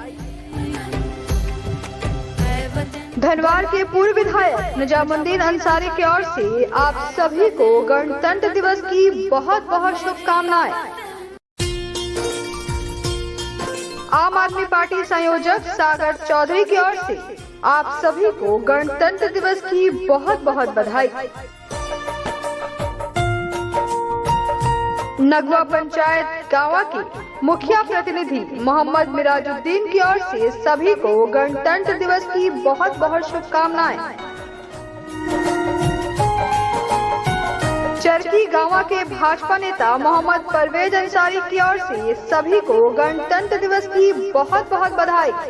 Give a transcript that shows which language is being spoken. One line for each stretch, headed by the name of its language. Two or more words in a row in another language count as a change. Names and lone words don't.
Hindi: धनवार के पूर्व विधायक निजामुद्दीन अंसारी की ओर से आप सभी को गणतंत्र दिवस की बहुत बहुत शुभकामनाएं। आम आदमी पार्टी संयोजक सागर चौधरी की ओर से आप सभी को गणतंत्र दिवस की बहुत बहुत बधाई। नगवा पंचायत गांवा के मुखिया प्रतिनिधि मोहम्मद मिराजुद्दीन की ओर से सभी को गणतंत्र दिवस की बहुत बहुत शुभकामनाएं। चरकी गांवा के भाजपा नेता मोहम्मद परवेज अंसारी की ओर से सभी को गणतंत्र दिवस की बहुत बहुत बधाई।